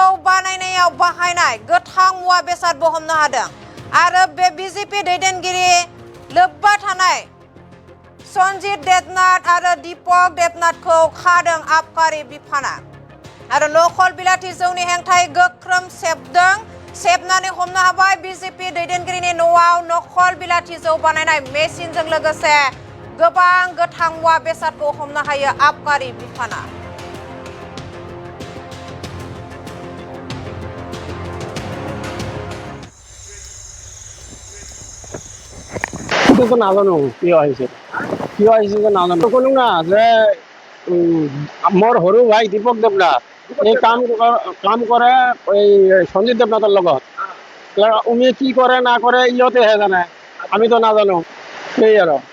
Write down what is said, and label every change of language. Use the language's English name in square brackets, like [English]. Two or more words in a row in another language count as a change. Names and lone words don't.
[Bodo] बानायनायाव बाहायनाय गोथां मुवा बेसादबो हमनो हादों आरो बे बिजेपि दैदेनगिरि लोब्बा थानाय सनजित देबनाथ आरो दीपक देबनाथखौ खादों आबकारि बिफाना आरो नखल बिलाथि जौनि हेंथायै गोख्रों सेबनानै हमनो हाबाय बिजेपि दैदेनगिरिनि न'आव नखल बिलाथि जौ बानायनाय मेसिनजों लोगोसे गोबां गोथां मुवा बेसादखौ हमनो हायो आबकारि बिफाना। [Assamese] নাজানো কিয় আহিছে যে নাজানো কলো না যে মোৰ সৰু ভাই দীপক দেৱনাথ এই কাম কৰে এই সঞ্জিত দেৱনাথৰ লগত উনি কি কৰে না কৰে ইহঁতেহে জানে আমিতো নাজানো সেই আৰু